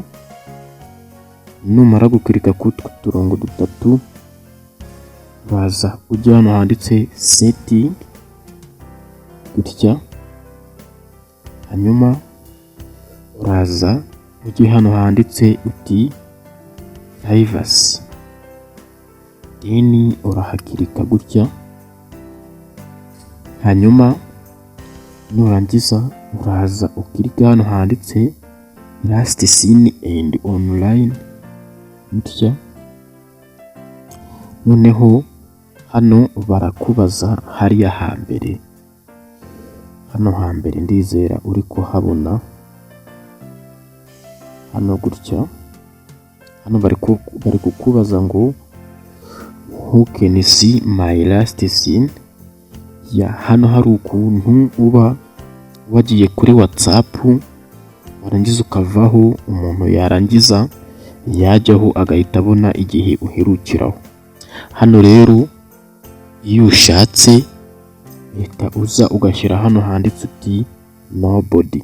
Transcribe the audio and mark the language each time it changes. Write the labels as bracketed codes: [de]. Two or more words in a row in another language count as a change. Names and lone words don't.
[rw] Numara gukirika ku turongo dutatu, uraza ujya hano handitse setting gutya, hanyuma uraza ujye hano handitse uti privacy, then urahakirika gutya, hanyuma nurangiza uraza ukirika hano handitse [en] last seen and online [rw] gutya. Noneho hano barakubaza hariya hambere, hano hambere ndizera uri kuhabona hano gutya. Hano bari kukubaza ngo [en] who can see my last scene. [rw] Ya hano hari ukuntu uba wagiye kuri WhatsApp warangiza ukavaho, umuntu yarangiza yajyaho agahita abona igihe uherukiraho. Hano rero iyo ushatse uhita uza ugashyira hano handitse uti nobody.